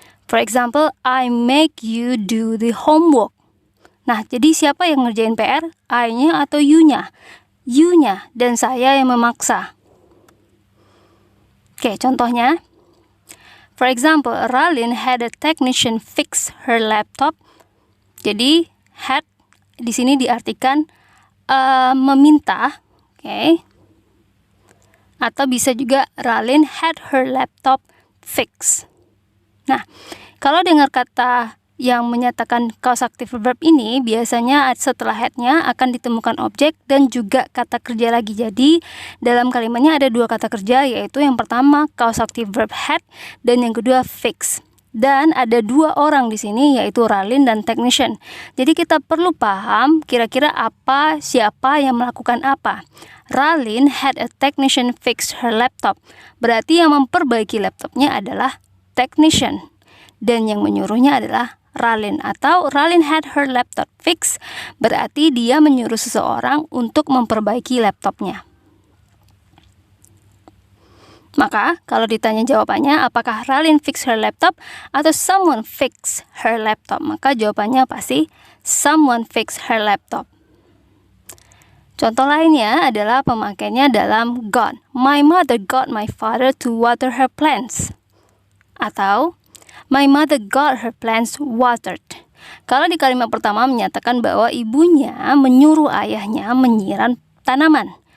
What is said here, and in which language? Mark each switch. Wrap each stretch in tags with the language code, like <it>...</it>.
<en>For example, I make you do the homework.</en> <id>Nah, jadi siapa yang ngerjain PR? I-nya atau you-nya? You-nya, dan saya yang memaksa. Oke, contohnya.</id> <en>For example, Ralin had a technician fix her laptop.</en> <id>Jadi, had di sini diartikan meminta, oke. Atau bisa juga</id> <en>Ralin had her laptop fixed.</en> <id>Nah, kalau dengar kata yang menyatakan causative verb ini, biasanya setelah had-nya akan ditemukan objek dan juga kata kerja lagi. Jadi, dalam kalimatnya ada dua kata kerja, yaitu yang pertama causative verb had dan yang kedua fix. Dan ada dua orang di sini, yaitu Ralin dan technician. Jadi kita perlu paham kira-kira siapa yang melakukan apa.</id> <en>Ralin had a technician fix her laptop.</en> <id>Berarti yang memperbaiki laptopnya adalah technician, dan yang menyuruhnya adalah Ralin, atau</id> <en>Ralin had her laptop fixed,</en> <id>berarti dia menyuruh seseorang untuk memperbaiki laptopnya. Maka kalau ditanya jawabannya apakah</id> <en>Ralin fix her laptop</en> <id>atau</id> <en>someone fix her laptop,</en> <id>maka jawabannya pasti someone fix her laptop. Contoh lainnya adalah pemakaiannya dalam got.</id> <en>My mother got my father to water her plants. Atau my mother got her plants watered.</en> <id>Kalau di kalimat pertama menyatakan bahwa ibunya menyuruh ayahnya menyiram tanaman.</id>